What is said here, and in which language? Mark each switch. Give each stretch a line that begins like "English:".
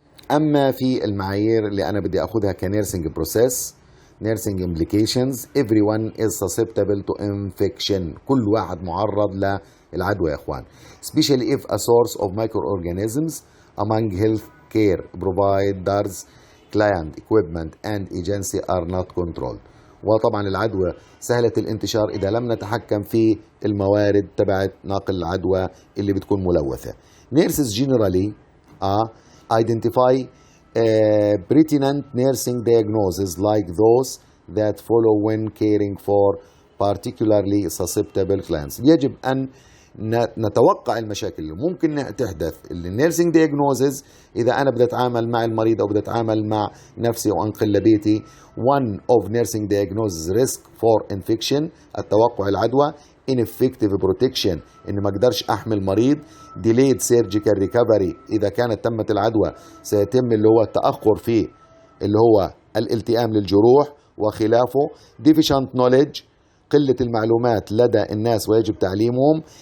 Arabic: أما في المعايير اللي أنا بدي أخذها
English: كنيرسينج process nursing implications everyone is susceptible to infection.
Arabic: كل واحد معرض للعدوى يا إخوان,
English: especially if a source of microorganisms among health care providers, client, equipment and agency are not controlled.
Arabic: وطبعا العدوى سهلة الانتشار إذا لم نتحكم في الموارد تبعت نقل العدوى اللي بتكون ملوثة.
English: Nurses generally identify pertinent nursing diagnoses like those that follow when caring for particularly susceptible clients.
Arabic: يجب أن نتوقع المشاكل اللي ممكن تحدث. النيرسينج دياجنوزز إذا أنا بدي أتعامل مع المريض أو بدي أتعامل مع نفسي وأنقل لبيتي.
English: one of nursing diagnosis risk for infection
Arabic: التوقع العدوى.
English: ineffective protection
Arabic: إن ما أقدرش أحمل مريض.
English: delayed surgical recovery
Arabic: إذا كانت تمت العدوى سيتم اللي هو التأخر فيه اللي هو الالتئام للجروح وخلافه.
English: deficient knowledge
Arabic: قلة المعلومات لدى الناس ويجب تعليمهم.